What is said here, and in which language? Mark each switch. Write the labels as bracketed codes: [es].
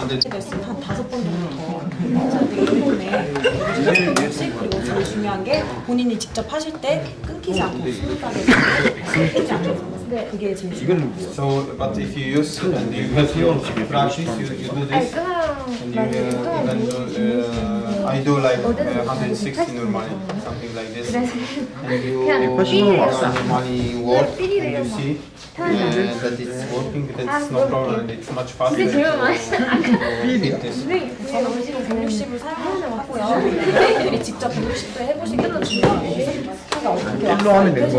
[ko] 됐으면 한 5번 정도 더 해야 되기 때문에 그리고 제일 중요한 게 본인이 직접 하실 때 끊기지 않고 스무스하게 끊기지 않고 그게 제일 중요해요. [en] So, but if you use and you have your practice, you do this, and you even do, I do like 160 normally, something like this, and you normally work, and you see that it's working, that it's no problem, it's much faster to hit this. [ko] 저는 지금 160을 사용하고요. 선생님들이 직접 160도 해보시기 때문에 스키가 어떻게 왔어요?